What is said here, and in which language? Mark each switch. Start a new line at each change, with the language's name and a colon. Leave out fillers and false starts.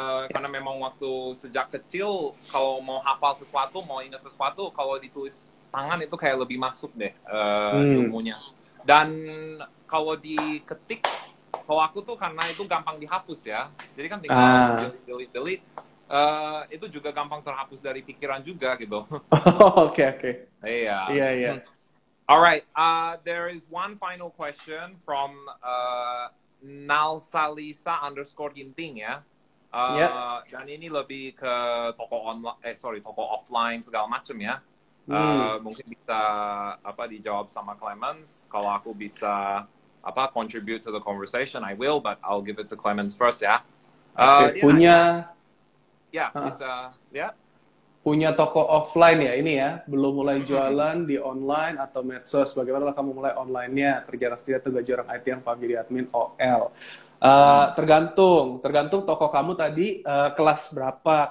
Indonesian: Karena memang waktu sejak kecil kalau mau hafal sesuatu, mau ingat sesuatu, kalau ditulis tangan itu kayak lebih masuk deh ilmunya. Dan kalau diketik, kalau aku tuh karena itu gampang dihapus ya, jadi kan tinggal delete, itu juga gampang terhapus dari pikiran juga gitu. Oke. Iya.
English: Alright, there is one final question from Nalsalisa_ginting ya.
Indonesian: Dan ini lebih ke toko offline segala macam ya. Mungkin bisa dijawab sama Clemens. Kalau aku bisa
English: contribute to the conversation, I will, but I'll give it to Clemens first ya.
Indonesian: Punya bisa ya. punya toko offline ya ini ya, belum mulai jualan di online atau medsos, bagaimana kamu mulai online-nya, kerja sendiri atau gaji orang IT yang paham jadi admin OL? Tergantung toko kamu tadi kelas berapa.